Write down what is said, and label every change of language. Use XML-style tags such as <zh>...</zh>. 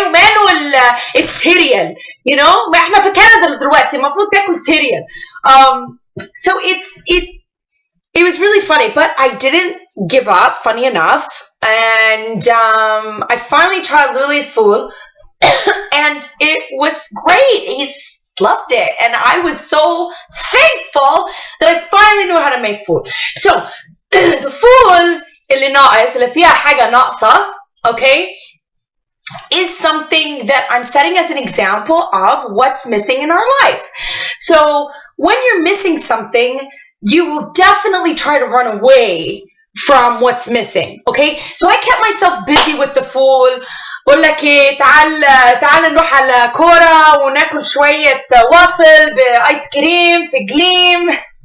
<ar>وماله السيريال,</ar> <en>you know?</en> <ar>ما احنا في كندا دلوقتي المفروض تاكل سيريال.</ar> <en>So it was really funny, but I didn't give up, funny enough. And I finally tried Lily's food, and it was great. He loved it. And I was so thankful that I finally knew how to make food. So, the food</en> <ar>اللي ناقص, اللي فيها حاجة ناقصة,</ar> <en>okay, is something that I'm setting as an example of what's missing in our life. So, when you're missing something, you will definitely try to run away from what's missing, okay? So I kept myself busy with the food.</en> <ar>بقول لك ايه, تعال نروح على كورة وناكل شوية وافل بآيس كريم في جليم.</ar>